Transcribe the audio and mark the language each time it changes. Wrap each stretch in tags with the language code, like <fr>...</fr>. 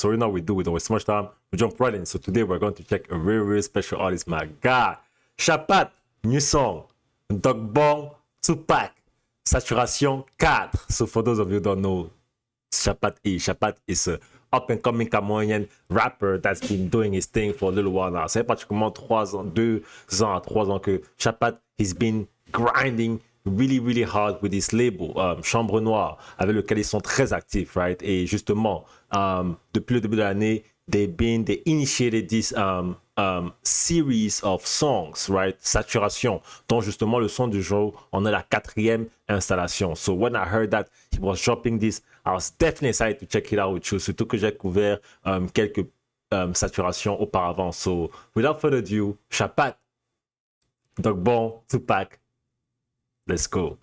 <en>So right now we don't waste much time. We jump right in. So today we're going to check a very special artist, my God. Chapat, new song. Dog Bong, Tupac, Saturation 4. So for those of you who don't know, Chapat is a up and coming Cameroonian rapper that's been doing his thing for a little while now.</en> <fr>C'est pratiquement 3 ans, 2 ans à 3 ans que Chapat</fr> <en>has been grinding really hard with his label,</en> <fr>Chambre Noire, avec lequel ils sont très actifs, right? Et justement, depuis le début de l'année,</fr> <en>they initiated this series of songs,</en> <fr>right? Saturation, dont justement le son du jour, on a la 4e installation.</fr> <en>So when I heard that he was dropping this, I was definitely excited to check it out with you,</en> <fr>surtout que j'ai couvert quelques saturations auparavant.</fr> <en>So without further ado, Chapat, Dog Bon, Tupac, let's go.</en>